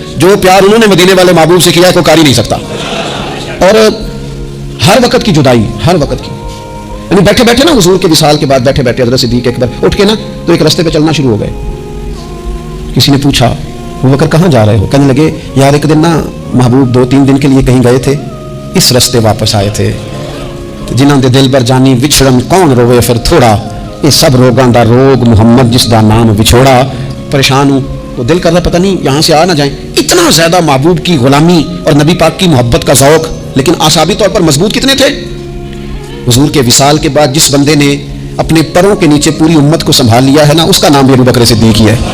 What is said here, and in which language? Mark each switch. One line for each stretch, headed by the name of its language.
Urdu: جو پیار انہوں نے مدینے والے محبوب سے کیا ہے کوئی کر ہی نہیں سکتا. اور ہر وقت کی جدائی, ہر وقت کی, یعنی بیٹھے بیٹھے نا حضور کے وصال کے بعد بیٹھے بیٹھے حضرت صدیق اکبر اٹھ کے نا تو ایک راستے پہ چلنا شروع ہو گئے. کسی نے پوچھا ابو بکر کہاں جا رہے ہو؟ کہنے لگے یار ایک دن نا محبوب 2-3 دن کے لیے کہیں گئے تھے, اس راستے واپس آئے تھے.
Punjabi: جنہاں دے دل بر جانی وچھڑن کون روے پھر تھوڑا, یہ سب روگاں دا روگ محمد جس دا نام وچھوڑا.
Urdu: پریشان ہوں تو دل کر رہا پتہ نہیں یہاں سے آ نہ جائیں. اتنا زیادہ محبوب کی غلامی اور نبی پاک کی محبت کا ذوق, لیکن اعصابی طور پر مضبوط کتنے تھے. حضور کے وصال کے بعد جس بندے نے اپنے پروں کے نیچے پوری امت کو سنبھال لیا ہے نا, اس کا نام بھی ابو بکر صدیق ہی ہے.